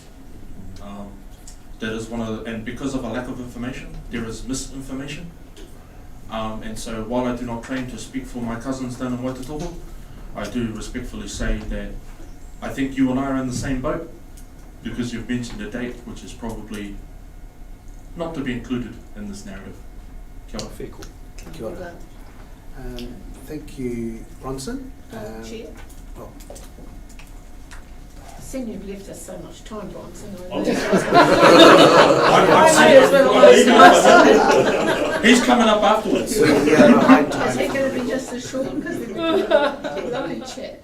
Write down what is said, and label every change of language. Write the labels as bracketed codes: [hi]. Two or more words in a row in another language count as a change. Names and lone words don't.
[en] That is one of the, and because of a lack of information, there is misinformation. And so while I do not claim to speak for my cousins down in Waitatopo, I do respectfully say that I think you and I are in the same boat, because you've mentioned a date which is probably not to be included in this narrative. [mi] Kia ora. [en] Fair call. [mi] Kia ora. [en] Thank you, Bronson. Chair. Oh. Seeing you've left us so much time, Bronson. He's coming up afterwards. Is he going to be just as short? Because they've been lovely chat.